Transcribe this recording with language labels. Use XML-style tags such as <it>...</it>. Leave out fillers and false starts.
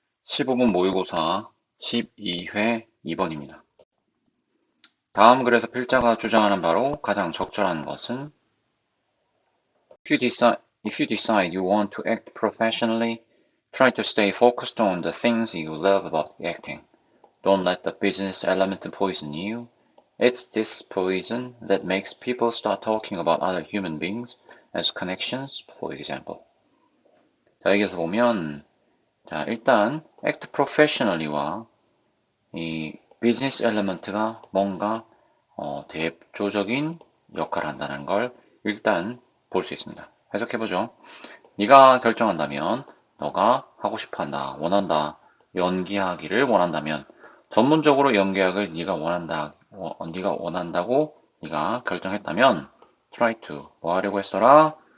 <ko>15분 모의고사 12회 2번입니다. 다음 글에서 필자가 주장하는 바로 가장 적절한 것은</ko> <en>if you decide you want to act professionally, try to stay focused on the things you love about acting. Don't let the business element poison you. It's this poison that makes people start talking about other human beings as connections, for example.</en> <ko>자, 여기서 보면 자, 일단 act professionally와 이 비즈니스 엘리먼트가 뭔가 대조적인 역할을 한다는 걸 일단 볼 수 있습니다. 해석해보죠. 네가 결정한다면, 너가 하고 싶어한다, 원한다, 연기하기를 원한다면, 전문적으로 연기학을 네가 원한다고 네가 결정했다면, try to 뭐 하려고 했어라?</ko>